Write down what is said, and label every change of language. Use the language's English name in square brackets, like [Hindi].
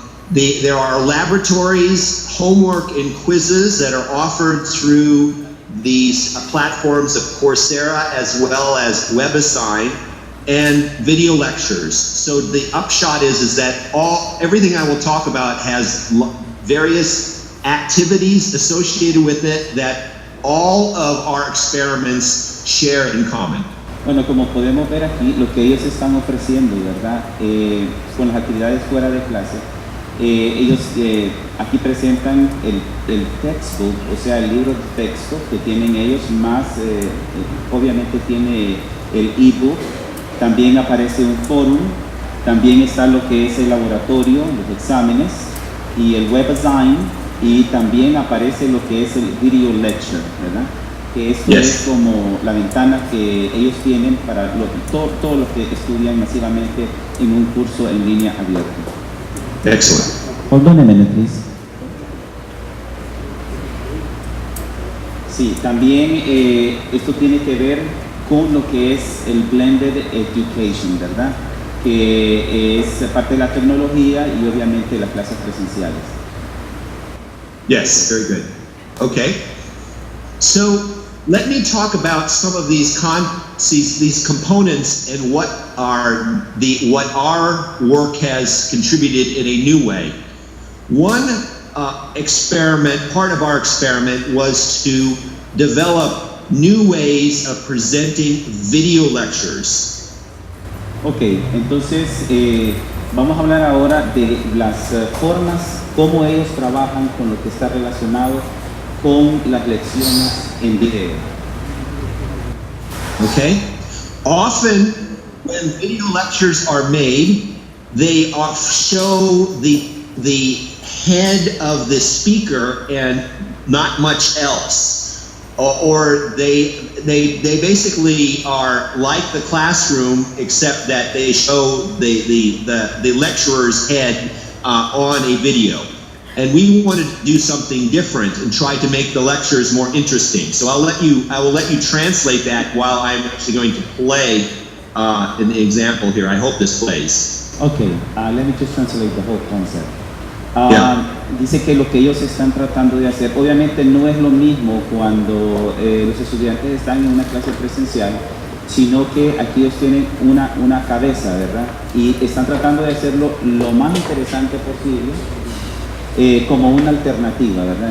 [English] There are laboratories, homework, and quizzes that are offered through these platforms of Coursera, as well as WebAssign, and video lectures. So the upshot is that everything I will talk about has various activities associated with it that all of our experiments share in common. [Spanish] Bueno, como podemos ver aquí, lo que ellos están ofreciendo, ¿verdad? Con las actividades fuera de clase, ellos aquí presentan el textbook, o sea, el libro de texto que tienen ellos, más obviamente tiene el ebook, también aparece un forum, también está lo que es el laboratorio, los exámenes, y el WebAssign, y también aparece lo que es el video lecture, ¿verdad? que esto [English] Yes. [Spanish] es como la ventana que ellos tienen para todos los que estudian masivamente en un curso en línea abierto. [English] Excellent. Hold on a minute, please. [Spanish] Sí, también esto tiene que ver con lo que es el blended education, ¿verdad? Que es parte de la tecnología y obviamente las clases presenciales. [English] Yes, very good. Okay. So let me talk about some of these components and what our work has contributed in a new way. One part of our experiment was to develop new ways of presenting video lectures. [Spanish] Ok, entonces vamos a hablar ahora de las formas, cómo ellos trabajan con lo que está relacionado con las lecciones en video. [English] Okay? Often, when video lectures are made, they show the head of the speaker and not much else. Or they basically are like the classroom, except that they show the lecturer's head on a video. And we wanted to do something different and try to make the lectures more interesting. So I will let you translate that while I'm actually going to play in the example here. I hope this plays. Okay, let me just translate the whole concept. Yeah. [Spanish] Dice que lo que ellos están tratando de hacer, obviamente no es lo mismo cuando los estudiantes están en una clase presencial, sino que aquí ellos tienen una cabeza, ¿verdad? Y están tratando de hacerlo lo más interesante posible, como una alternativa, ¿verdad?